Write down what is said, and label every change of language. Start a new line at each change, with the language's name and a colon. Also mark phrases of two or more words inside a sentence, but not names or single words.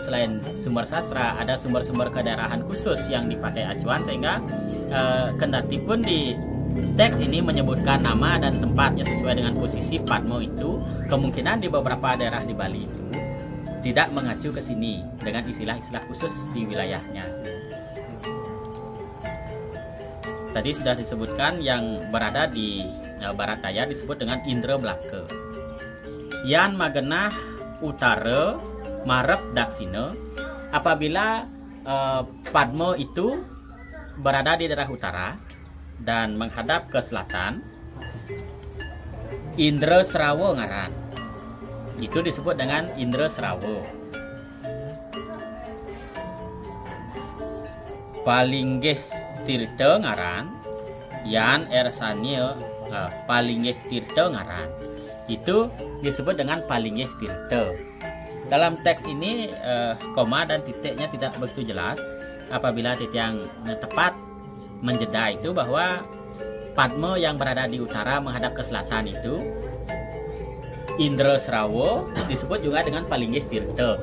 Indonesian: Selain sumber sastra, ada sumber-sumber kedaerahan khusus yang dipakai acuan, sehingga kendati pun di teks ini menyebutkan nama dan tempatnya sesuai dengan posisi Padma itu, kemungkinan di beberapa daerah di Bali itu tidak mengacu ke sini dengan istilah-istilah khusus di wilayahnya. Tadi sudah disebutkan yang berada di Barat Daya disebut dengan Indra Belaka.
Balinese: Yan magenah utara marep daksina,
Indonesian: apabila Padma itu berada di daerah utara dan menghadap ke selatan, Indra Serawa ngaran. Itu disebut dengan Indra Serawa.
Balinese: Palinggih Tirta ngaran, yan ersanya palinggih Tirta ngaran.
Indonesian: Itu disebut dengan Palinggih Tirta. Dalam teks ini koma dan titiknya tidak begitu jelas. Apabila titik yang tepat menjeda itu bahwa Padma yang berada di utara menghadap ke selatan itu Indra Serawa disebut juga dengan Palinggih Tirta.